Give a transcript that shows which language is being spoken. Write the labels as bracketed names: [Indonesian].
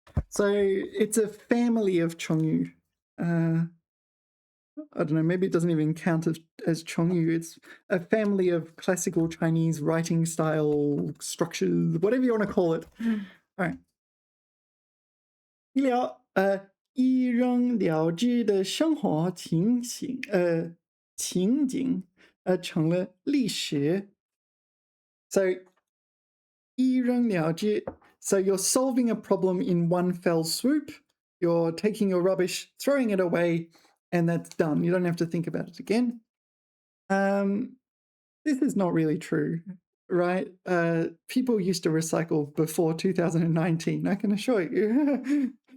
[English] So it's a family of chengyu. I don't know, maybe it doesn't even count as chengyu. It's a family of classical Chinese writing style structures, whatever you want to call it. All right. [Chinese] 一扔了之的生活情景成了历史. [English] So 一扔了之. So you're solving a problem in one fell swoop. You're taking your rubbish, throwing it away, and that's done. You don't have to think about it again. This is not really true, right? People used to recycle before 2019, I can assure you.